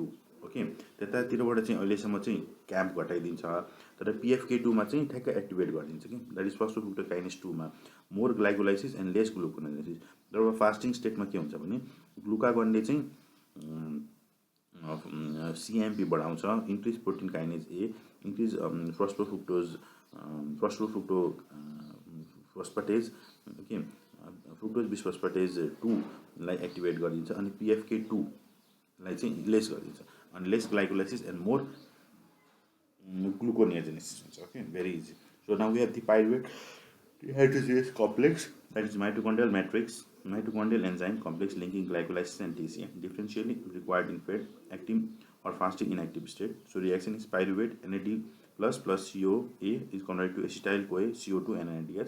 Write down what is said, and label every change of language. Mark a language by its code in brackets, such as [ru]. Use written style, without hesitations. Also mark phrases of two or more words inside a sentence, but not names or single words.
[ne] ओके, त्यतातिरबाट चाहिँ अहिलेसम्म चाहिँ क्याम्प घटाइदिन्छ, तर PFK2 मा चाहिँ ठ्याक्कै एक्टिभेट गरिदिन्छ कि, [en] that is phosphofructokinase 2 [ne] मा [en] more glycolysis and less gluconeogenesis. [ne] तर फास्टिङ स्टेटमा के हुन्छ भने ग्लुकागनले चाहिँ सीएमपी बढाउँछ, [en] increase protein kinase A, increase phosphofructose phosphatase, okay, fructose bisphosphatase 2 [ne] लाई एक्टिभेट गरिदिन्छ अनि PFK 2 लाई चाहिँ लेस गरिदिन्छ अनि [en] less glycolysis and more gluconeogenesis [ne] हुन्छ. [en] Okay, very easy. So now we have the pyruvate dehydrogenase complex, that is mitochondrial matrix, mitochondrial enzyme complex linking glycolysis and TCA, differentially required in fed, active or fasting inactive state. So reaction is pyruvate NAD plus CoA is converted to acetyl CoA CO2 and NADH.